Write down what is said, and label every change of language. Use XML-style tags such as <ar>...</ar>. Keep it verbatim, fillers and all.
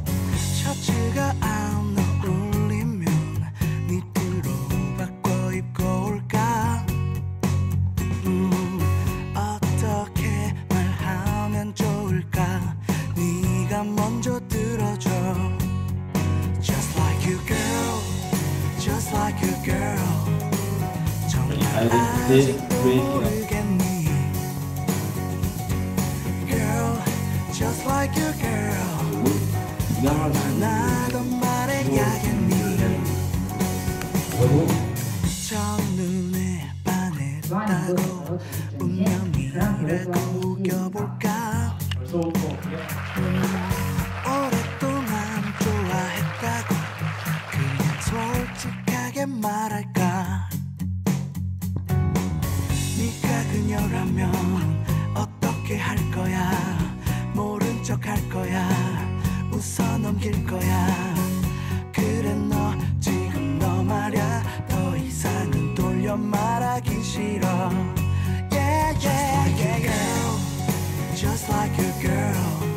<ko>셔츠가 안 어울리면 니트로 바꿔 입고 올까. 음, 어떻게 말하면 좋을까. 네가 먼저 들어줘.</ko> <en>Just like you girl, just like you girl.</en> <ko>정말 아직도 모르겠니.</ko> <en>Girl, just like you girl.</en> <ko>나도 말해야겠니. 첫눈에 반했다고 운명이라고 우겨볼까. 오랫동안 좋아했다고 그냥 솔직하게 말할까. 네가 그녀라면 어떻게 할 거야. 모른 척 할 거야. 웃어 넘길 거야. 그래 너 지금 너 말야. 더 이상은 돌려 말하기 싫어.</ko> <en>Yeah yeah yeah girl, just like you girl.</en>